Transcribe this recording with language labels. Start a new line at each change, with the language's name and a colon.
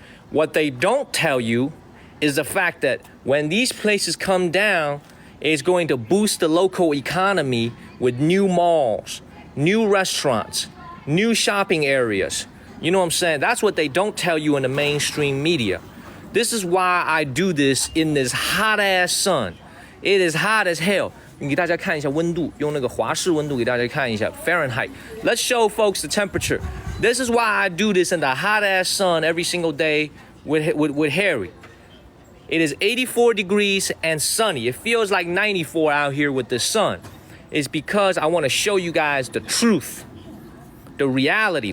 English: What they don't tell you is the fact that when these places come down, it's going to boost the local economy with new malls, new restaurants, new shopping areas. You know what I'm saying? That's what they don't tell you in the mainstream media. This is why I do this in this hot ass sun. It is hot as hell.
Chinese: 给大家看一下温度，用那个华氏温度给大家看一下 Fahrenheit.
English: Let's show folks the temperature. This is why I do this in the hot ass sun every single day with Harry. It is 84 degrees and sunny. It feels like 94 out here with the sun. It's because I want to show you guys the truth the reality.